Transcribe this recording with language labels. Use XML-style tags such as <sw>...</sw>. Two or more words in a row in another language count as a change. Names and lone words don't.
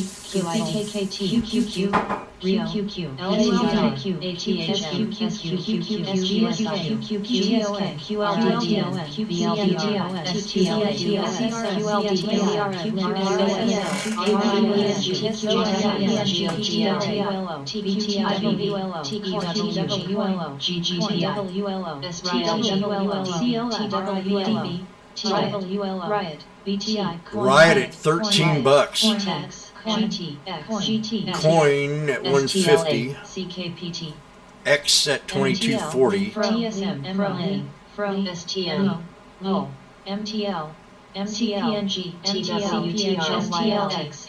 <en>QIKKT, QQQ, Rio, QQ, LAZQ, ATHM, SQQQ, SGSQ, QGSK, QLDDL, QBLDRO, STLA, Riot, BTI, Riot at 13 bucks. GT, Coin at 150. CKPT, X at 2240. TSM, Pro, STM, MTL, MCPNG, TWTRSTLX,</en>